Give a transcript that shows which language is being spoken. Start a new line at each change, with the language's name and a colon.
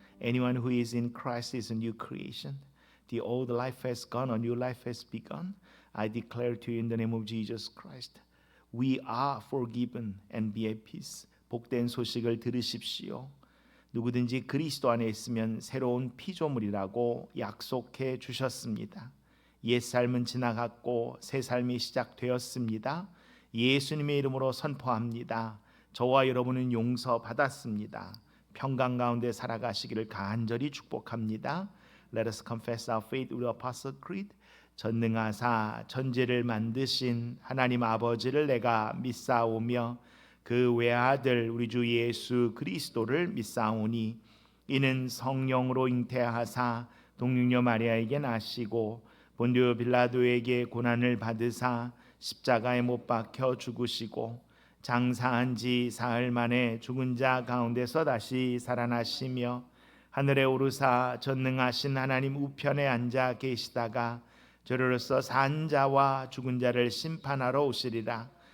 English: Anyone who is in Christ is a new creation. The old life has gone, a new life has begun. I declare to you in the name of Jesus Christ, we are forgiven and be at peace.
Korean: 복된 소식을 들으십시오. 누구든지 그리스도 안에 있으면 새로운 피조물이라고 약속해 주셨습니다. 옛 삶은 지나갔고 새 삶이 시작되었습니다. 예수님의 이름으로 선포합니다. 저와 여러분은 용서받았습니다. 평강 가운데 살아가시기를 간절히 축복합니다.
English: Let us confess our faith with Apostle Creed.
Korean: 전능하사 천지를 만드신 하나님 아버지를 내가 믿사오며 그 외아들 우리 주 예수 그리스도를 믿사오니 이는 성령으로 잉태하사 동육녀 마리아에게 나시고 본디오 빌라도에게 고난을 받으사 십자가에 못 박혀 죽으시고 장사한 지 사흘 만에 죽은 자 가운데서 다시 살아나시며 하늘에 오르사 전능하신 하나님 우편에 앉아 계시다가 저로서 산 자와 죽은 자를 심판하러 오시리라.